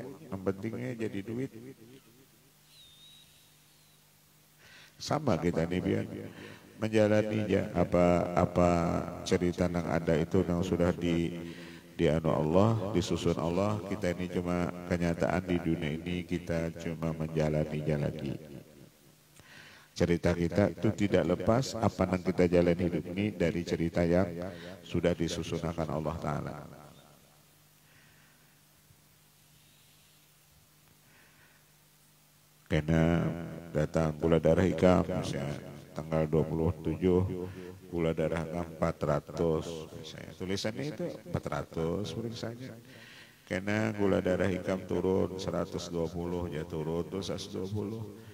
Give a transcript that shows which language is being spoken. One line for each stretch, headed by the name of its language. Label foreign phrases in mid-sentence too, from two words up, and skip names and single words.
Indonesian: Yang pentingnya jadi duit. Sama kita nih biar menjalani aja apa cerita yang ada itu yang sudah di anu Allah, disusun Allah. Kita ini cuma kenyataan di dunia ini kita cuma menjalani lagi. Cerita kita itu tidak lepas apa yang kita jalani hidup ini dari cerita yang sudah disusun akan Allah Ta'ala.
Banjar: Karena datang gula darah ikam misalnya tanggal 27 gula darah 400 misalnya. Tulisannya itu 400 misalnya. Karena gula darah ikam turun 120 ya turun terus 120.